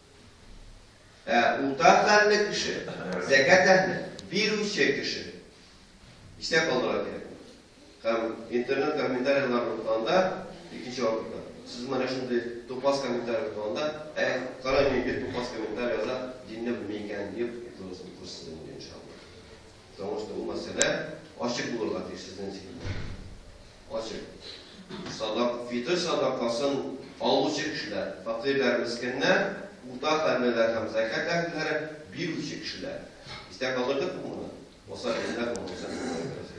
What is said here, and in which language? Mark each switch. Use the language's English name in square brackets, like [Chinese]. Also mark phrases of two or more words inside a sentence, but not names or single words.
[Tatar] Урта хәлле кеше, зәкат әһле, бирүче кеше. Истә калдыра кирәк. Һәм интернет комментарийлар укыганда икенче вакытта сез менә шундый тупас комментарий укыганда, кара мин тупас комментарий яза, динне белмәй икән дип күрсәтсен иншаллах. [Russian] Потому что [Tatar] у мәсьәлә ачык булырга тиеш сезнең зиһендә. Ачык. Садак, фитр садакасын алучы кешеләр, фәкыйрьләр, мискиннәр, урта хәллеләр һәм зәкат әһлеләре бирүче кешеләр. Истә калдырдык моны. Васал иннәк моны.